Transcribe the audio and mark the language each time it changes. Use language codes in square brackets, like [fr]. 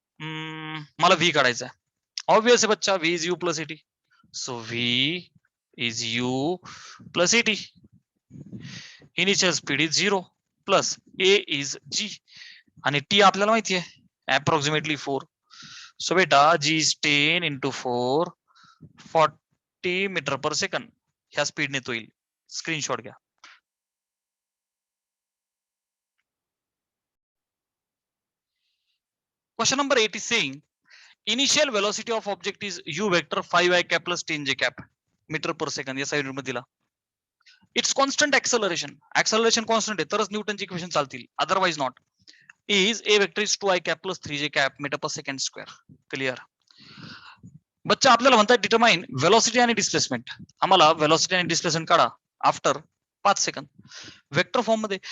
[mr] मला व्ही काढायचा आहे. ऑब्वियस आहे बच्चा, [en] V is U plus AT. So V is U plus AT. Initial speed is 0 plus A is G, आणि T [mr] आपल्याला माहिती आहे [en] Approximately 4. So बेटा G is 10 into 4, 40 metre per second. [mr] ह्या स्पीडने तो येईल. स्क्रीनशॉट घ्या. [en] Question number 8 is saying initial velocity of object is u vector 5i cap plus 10j cap metre per second. [mr] या साइड मध्ये दिला. [en] it's constant acceleration, [mr] acceleration constant आहे तरच न्यूटनची इक्वेशन चालतील, [en] Otherwise not. Is A vector is 2i cap plus 3j cap metre per second square. Clear. [mr] बच्चा आपल्याला म्हणतात determine velocity आणि डिस्प्लेसमेंट. आम्हाला वेलोसिटी आणि डिस्प्लेसमेंट काढा आफ्टर 5 सेकंद वेक्टर फॉर्म मध्ये.